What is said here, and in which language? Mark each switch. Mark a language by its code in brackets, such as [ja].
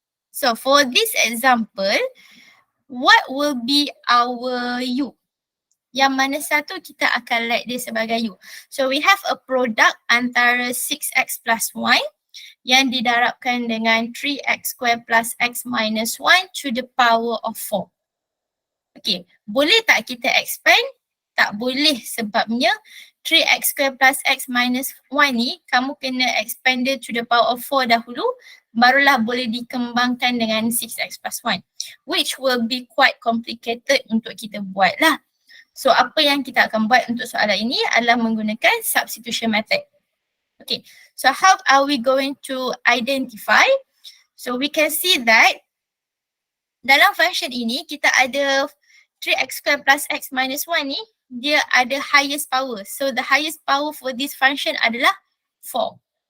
[en] So for this example, what will be our U? [ms] Yang mana satu kita akan let dia sebagai U. [en] So we have a product [ms] antara [en] 6x plus 1 [ms] yang didarabkan dengan [en] 3x square plus x minus 1 to the power of 4. [ms] Okay, boleh tak kita expand? Tak boleh sebabnya 3x square plus x minus 1 ni kamu kena expand [en] to the power of 4 [ms] dahulu, barulah boleh dikembangkan dengan 6x plus 1, [en] which will be quite complicated [ms] untuk kita buat lah. So apa yang kita akan buat untuk soalan ini adalah menggunakan substitution method. [en] Okay, so how are we going to identify? So we can see that [ms] dalam function ini kita ada [en] 3x square plus x minus 1 [ms] ni, dia ada [en] highest power. So the highest power for this function adalah 4.